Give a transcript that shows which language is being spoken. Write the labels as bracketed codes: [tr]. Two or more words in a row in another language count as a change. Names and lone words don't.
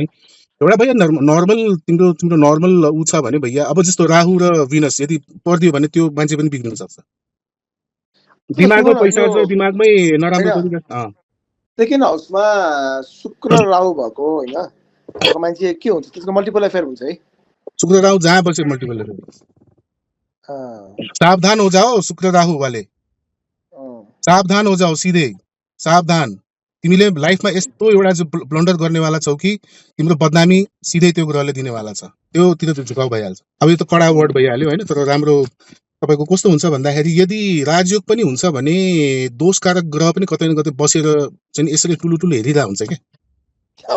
[ne] एउटा भैया नर्मल तिम्रो नर्मल ऊ छ भने भैया, अब जस्तो राहु र भिनस यदि परिदियो भने त्यो मान्छे पनि बिग्रिन सक्छ। दिमागमा पैसा छ, दिमागमै नराम्रो तरिका। सेकेन्ड हाउसमा शुक्र राहु भएको होइन मान्छे के हुन्छ, त्यसको [en] multiple affair [ne] हुन्छ है। शुक्र राहु जहाँ बसे [en] multiple affair. [hi] सावधान हो जाओ शुक्र राहु वाले, सावधान हो जाओ, [ne] सिधै सावधान। तिमीले लाइफमा यस्तो एउटा ब्लन्डर गर्नेवाला छौ कि तिम्रो बदनामी सिधै त्यो ग्रहले दिनेवाला छ, त्योतिर चाहिँ झुकाउ भइहाल्छ। अब यो त कडा वर्ड भइहाल्यो होइन, तर राम्रो तपाईँको कस्तो हुन्छ भन्दाखेरि यदि राजयोग पनि हुन्छ भने दोषकारक ग्रह पनि कतै न कतै बसेर चाहिँ यसरी ठुलो हेरिरहेको हुन्छ क्या।